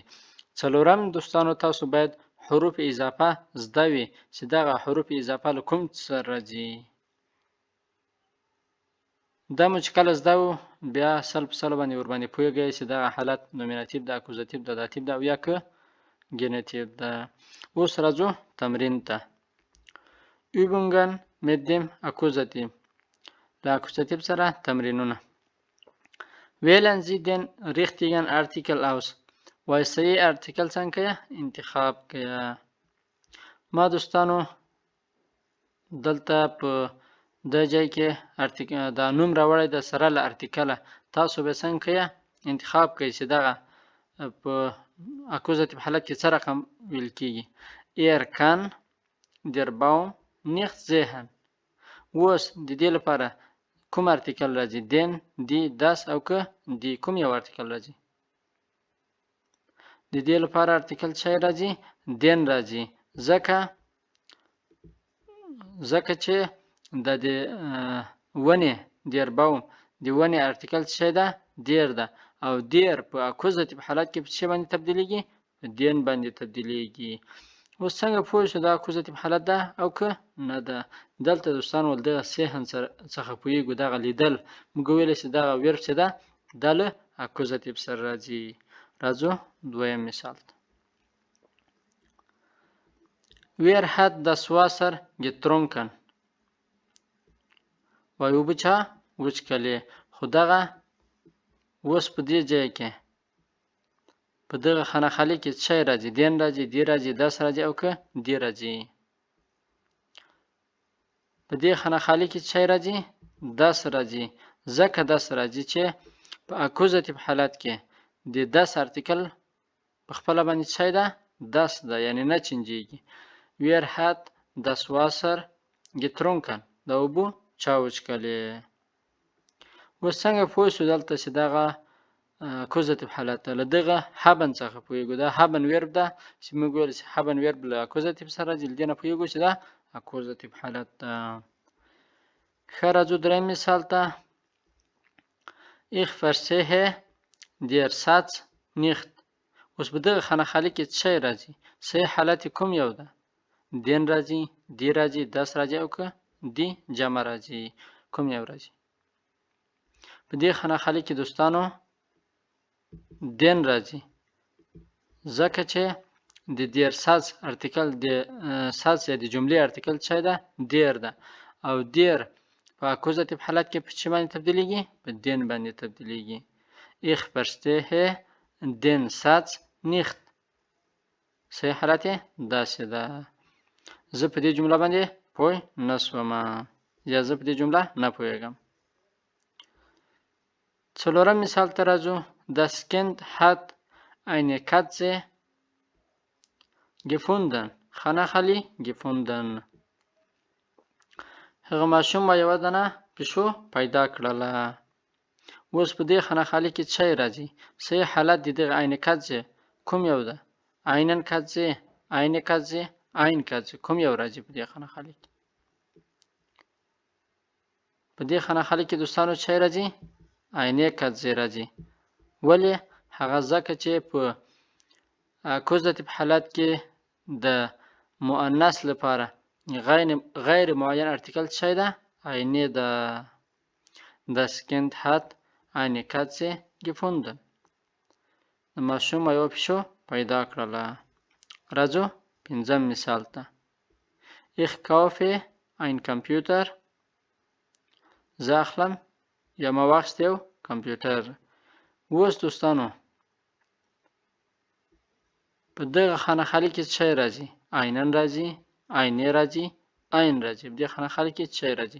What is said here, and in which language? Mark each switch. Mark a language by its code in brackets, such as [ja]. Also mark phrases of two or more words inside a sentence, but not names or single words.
[ps] څلورم دوستانو تاسو باید حروف اضافه زده وي چې دغه حروف اضافه له کوم سره راځي. دا مو چې کله زده وو بیا سل په سل باندې ورباندې پوهیږئ چې دغه حالت نومیناتیو ده، اکوزاتیو ده، داتیو ده او یا که جنتیو ده. اوس راځو تمرین ته. [de] Übungen mit dem Akkusativ. [ps] له اکوزاتیو سره تمرینونه. [de] Wählen Sie den richtigen Artikel aus. [ps] وای صحیح ارتیکل څنګه کړه؟ انتخاب کړه. ما دوستانو دلته په د ځای کې دا نوم راوړی د سره له ارتیکله. تاسو به څنګه کړئ؟ انتخاب کړئ چې دغه په اکوزاتیو حالت کې څه رقم ویل کېږي. [de] Er kann der Baum nicht sehen. [ps] اوس د دې لپاره کوم ارتیکل راځي؟ [de] den، die، das [ps] او که die کوم یو ارتیکل راځي؟ د دې لپاره ارتیکل څه راځي؟ den راځي. ځکه چې د ونې [de] der Baum [ps] د ونې ارتیکل څه ده؟ der ده او der په اکوزاتیو حالت کې په څه باندې تبدیلیږي؟ په den باندې تبدیلیږي. اوس څنګه پوه شو دا اکوزاتیو حالت ده او که نه ده؟ دلته دوستانو دغه سهن څخه پوهیږو، دغه لیدل موږ ویلی چې دغه ویرب چې ده دا له اکوزاتیو سره راځي. راځو دویم مثال ته. [de] Wer hat das Wasser getrunken? [ps] وای اوبه چا وڅښلې؟ خو دغه اوس په دې ځای کې په دغه خانه خالي کې څه راځي؟ den راځي، die راځي، das راځي او که die راځي. په دې خانه خالي کې څه راځي؟ das راځي. ځکه das راځي چې په اکوزاتیو حالت کې د das ارتیکل په خپله باندې څه ده؟ das ده، یعنی نه چینجیږي. [de] Wer hat das Wasser getrunken؟ [ps] د اوبو چا وڅښلې. اوس څنګه پوه شو دلته چې دغه اکوزاتیف حالت له دغه هبن څخه پوهیږو. دا هبن ورب ده چې موږ ویل چې هبن ورب له اکوزاتیف سره راځي، له دې نه پوهیږو چې دا اکوزاتیف حالت ده. ښه راځو دریم مثال ته. Ich verstehe der Satz nicht. اوس په دغه خانه کې څه راځي؟ صحیح حالت کوم یو ده؟ دین راځي، دی راځي، داس راځي او که دی جمع راځي، کوم یو راځي؟ په دې خانه کې دوستانو دین راځي، ځکه چې د [de] der Satz [ps] ارتیکل د ساز یا د جملې ارتیکل څه ده؟ دیر ده، او دیر په اکوزاتیف حالت کې په څه باندې تبدیلیږي؟ په دین باندې تبدیلیږي. [de] Ich verstehe den Satz nicht. [ps] صحیح حالت یې داسې ده. زه په دې جمله باندې پوه نه شوم، یا زه په دې جمله نه پوهیږم. څلورم مثال ته راځو. [de] Das Kind hat eine Katze gefunden. [ps] خانه gefunden. هغه ماشوم یوه دانه پیشو پیدا کړله. اوس په دې خانه کې څه راځي؟ صحیح حالت د دغه [de] eine Katze [ps] کوم یو ده؟ [de] einen Katze، eine Katze، ein Katze، [ps] کوم یو راځي په دې خانه کې؟ په دې خانه کې دوستانو څه راځي؟ [de] eine Katze [ps] راځي. ولې؟ هغه ځکه چې په اکوزاتیف حالت کې د مؤنث لپاره غیر معین ارتیکل څه ده؟ eine ده. [de] Das Kind hat eine Katze gefunden. [ps] د ماشوم یوه پیشو پیدا کړله. راځو پنځم مثال ته. [de] Ich kaufe ein Computer. [ps] زه اخلم یا ما واخیست یو کمپیوټر. اوس دوستانو په دغه خانه کې څه راځي؟ einen راځي، eine راځي، ein راځي. په دې خانه کې څه راځي؟